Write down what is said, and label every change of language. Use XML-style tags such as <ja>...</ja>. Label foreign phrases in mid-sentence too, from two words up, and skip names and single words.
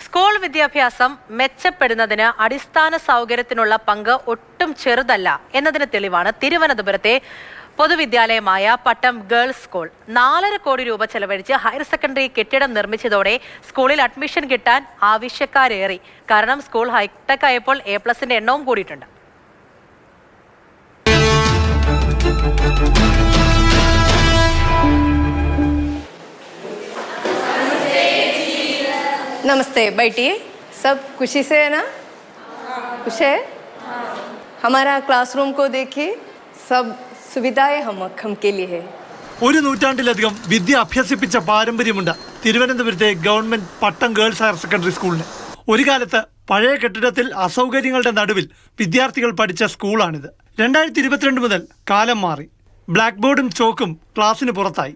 <ml>സ്കൂൾ വിദ്യാഭ്യാസം മെച്ചപ്പെടുന്നതിന് അടിസ്ഥാന സൗകര്യത്തിനുള്ള പങ്ക് ഒട്ടും ചെറുതല്ല എന്നതിന് തെളിവാണ് തിരുവനന്തപുരത്തെ പൊതുവിദ്യാലയമായ പട്ടം ഗേൾസ് സ്കൂൾ. 4.5 കോടി രൂപ ചെലവഴിച്ച് ഹയർ സെക്കൻഡറി കെട്ടിടം നിർമ്മിച്ചതോടെ സ്കൂളിൽ അഡ്മിഷൻ കിട്ടാൻ ആവശ്യക്കാരേറി. കാരണം സ്കൂൾ ഹൈടെക് ആയപ്പോൾ A+ന്റെ എണ്ണവും കൂടിയിട്ടുണ്ട്.</ml> <hi>नमस्ते, बैठिए. सब खुशी से है ना? खुश है? हमारा क्लासरूम को देखिए, सब सुविधाएं हम के लिए है.</hi> <ml>ഒരു നൂറ്റാണ്ടിലധികം വിദ്യ അഭ്യസിപ്പിച്ച പാരമ്പര്യമുണ്ട് തിരുവനന്തപുരത്തെ ഗവൺമെന്റ് പട്ടം ഗേൾസ് ഹയർ സെക്കൻഡറി സ്കൂളിന്. ഒരു കാലത്ത് പഴയ കെട്ടിടത്തിൽ അസൗകര്യങ്ങളുടെ നടുവിൽ വിദ്യാർത്ഥികൾ പഠിച്ച സ്കൂളാണിത്. 2022 മുതൽ കാലം മാറി. ബ്ലാക്ക് ബോർഡും ചോക്കും ക്ലാസ്സിന് പുറത്തായി.</ml>